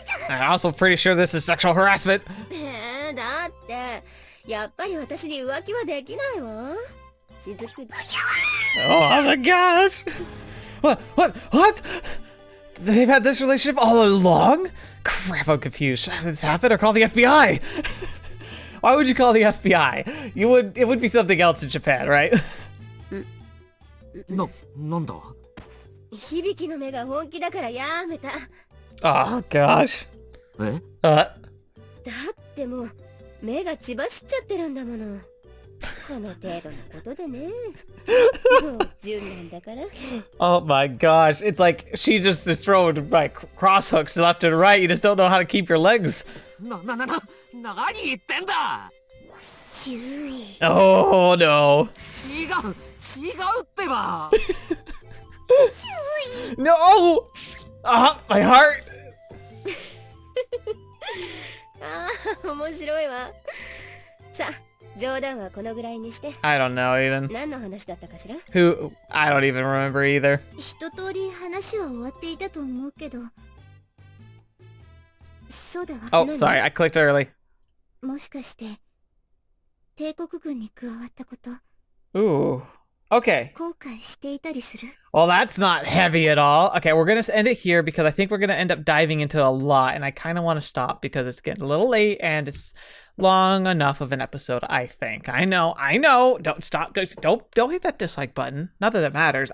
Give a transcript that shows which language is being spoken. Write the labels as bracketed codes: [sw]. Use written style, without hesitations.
[en] I'm also pretty sure this is sexual harassment. [ja] だって、やっぱり私に浮気はできないわ。雫。 [en] Oh my gosh! What? They've had this relationship all along? Crap, I'm confused. Should this happen or call the FBI? Why would you call the FBI? It would be something else in Japan, right? [ja] なんだ。響の目が本気だからやめた。 [en] Oh gosh. [ja] え？だってもう目が血走っちゃってるんだもの。この程度のことでね。もう10年だから。 [en] Oh my gosh. It's like she just is throwing like cross hooks left and right. You just don't know how to keep your legs. [ja] 何言ってんだ。注意。 [en] Oh no. [ja] 違うってば。 [en] No! My heart! [ja] ああ、面白いわ。さあ、冗談はこのぐらいにして。 [en] I don't know even. [ja] 何の話だったかしら？ [en] Who? I don't even remember either. [ja] 一通り話は終わっていたと思うけど。そうだわ。 [en] Oh, sorry, I clicked early. [ja] もしかして帝国軍に加わったこと [en] Ooh. Okay. [ja] 後悔していたりする？ [en] Well, that's not heavy at all. Okay, we're going to end it here because I think we're going to end up diving into a lot, and I kind of want to stop because it's getting a little late and it's long enough of an episode, I think. I know. Don't stop. Don't hit that dislike button. Not that it matters.